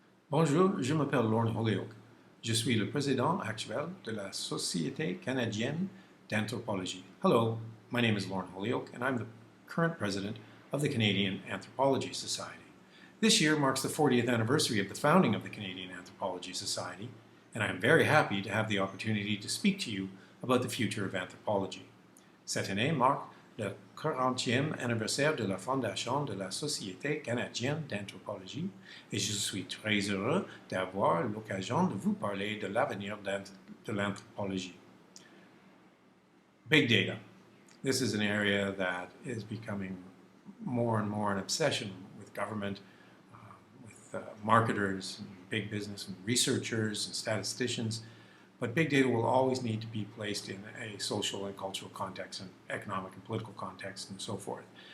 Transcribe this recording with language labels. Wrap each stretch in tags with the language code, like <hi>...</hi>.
<fr>Bonjour, je m'appelle Lorne Holyoak. Je suis le président actuel de la Societe Canadienne d'Anthropologie.</fr> <en>Hello, my name is Lorne Holyoak, and I'm the current president of the Canadian Anthropology Society. This year marks the 40th anniversary of the founding of the Canadian Anthropology Society, and I'm very happy to have the opportunity to speak to you about the future of anthropology.</en> <fr>Cette année marque le 40e anniversaire de la fondation de la Société canadienne d'anthropologie et je suis très heureux d'avoir l'occasion de vous parler de l'avenir de l'anthropologie.</fr> <en>Big data. This is an area that is becoming more and more an obsession with government, with marketers, and big business, and researchers and statisticians. But big data will always need to be placed in a social and cultural context and economic and political context and so forth.</en>